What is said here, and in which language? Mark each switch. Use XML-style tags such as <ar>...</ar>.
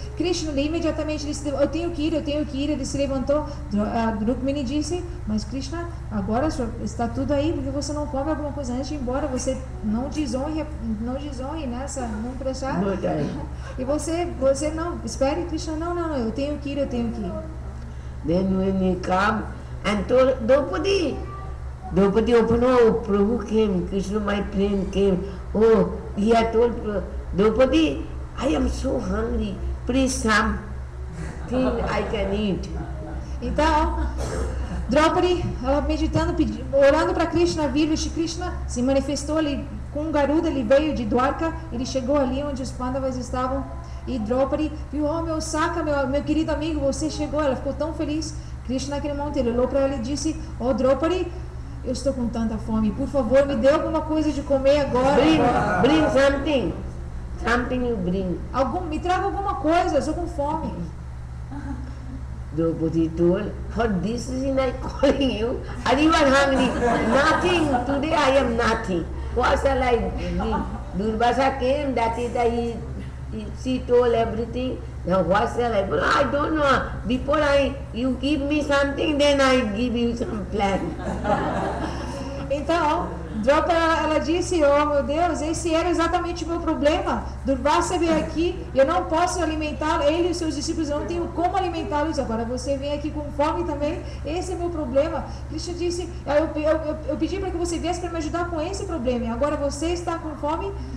<pt>Krishna imediatamente disse, eu tenho que ir, ele se levantou. Rukmini disse, mas Krishna, agora está tudo aí, porque você não come alguma coisa antes de ir embora, você não desonre nessa, não prestar. E você não, espere, Krishna, não, eu tenho que ir.</pt> <en>Then when he come and told Draupadi opened, oh, Prabhu came, Krishna my friend came. Oh, he had told Draupadi, I am so hungry, please something I can eat.</en> <pt>Então, Draupadi, ela meditando, orando para Krishna, Krishna se manifestou ali com um Garuda, ele veio de Dwarka, ele chegou ali onde os Pandavas estavam, e Draupadi viu, oh meu Saka, meu querido amigo, você chegou, ela ficou tão feliz. Krishna naquele momento, ele olhou para ela e disse, oh Draupadi, eu estou com tanta fome, por favor, me dê alguma coisa de comer agora.</pt> <en>Bring something you bring.</en> <pt>Me traga alguma coisa, eu estou com fome.</pt> <en>Draupadi told, for this reason I calling you, are you hungry? Nothing, today I am nothing. What shall I give? Durvasa came, that is she told everything. Now what shall I do? I don't know. Before you give me something, then I give you some plan.</en> <pt>Então, Draupadi, ela disse, oh meu Deus, esse era exatamente o meu problema. Durvasa veio aqui, eu não posso alimentá-lo, ele e os seus discípulos, eu não tenho como alimentá-los. Agora você vem aqui com fome também, esse é meu problema. Krishna disse, eu pedi para que você viesse para me ajudar com esse problema, e agora você está com fome.</pt>